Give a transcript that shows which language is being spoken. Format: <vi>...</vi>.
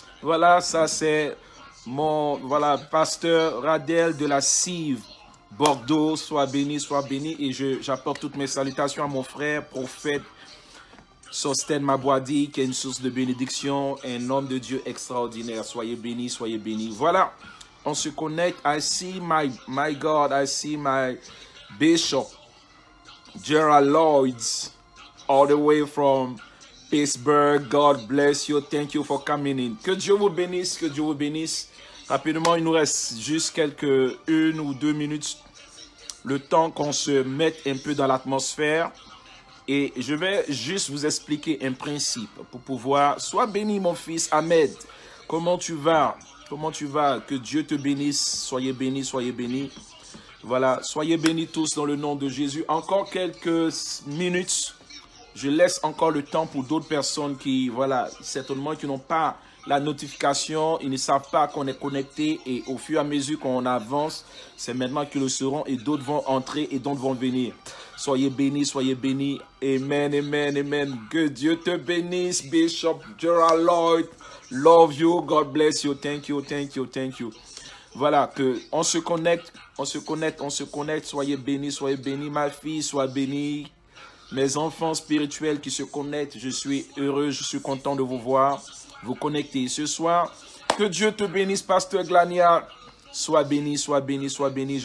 <fr>Voilà, ça c'est mon, voilà, pasteur Adel de la Cive, Bordeaux. Sois béni, et j'apporte toutes mes salutations à mon frère, prophète Sosten Mabouadi, qui est une source de bénédiction, un homme de Dieu extraordinaire. Soyez bénis, soyez bénis. Voilà, on se connecte.</fr> <en>I see my God, I see my Bishop, Gerald Lloyds, all the way from Pittsburgh. God bless you. Thank you for coming in.</en> <fr>Que Dieu vous bénisse, que Dieu vous bénisse. Rapidement, il nous reste juste quelques 1 ou 2 minutes, le temps qu'on se mette un peu dans l'atmosphère. Et je vais juste vous expliquer un principe pour pouvoir... Sois béni, mon fils Ahmed. Comment tu vas? Comment tu vas? Que Dieu te bénisse. Soyez bénis, soyez bénis. Voilà, soyez bénis tous dans le nom de Jésus. Encore quelques minutes. Je laisse encore le temps pour d'autres personnes qui, voilà, certainement qui n'ont pas la notification, ils ne savent pas qu'on est connecté et au fur et à mesure qu'on avance, c'est maintenant qu'ils le seront et d'autres vont entrer et d'autres vont venir. Soyez bénis, soyez bénis. Amen, amen, amen. Que Dieu te bénisse, Bishop Gerald Lloyd.</fr> <en>Love you, God bless you, thank you, thank you, thank you.</en> <fr>Voilà, que on se connecte, on se connecte, on se connecte. Soyez bénis, ma fille, sois bénie. Mes enfants spirituels qui se connectent, je suis heureux, je suis content de vous voir, vous connecter ce soir. Que Dieu te bénisse, Pasteur Glania. Sois béni, sois béni, sois béni.</fr>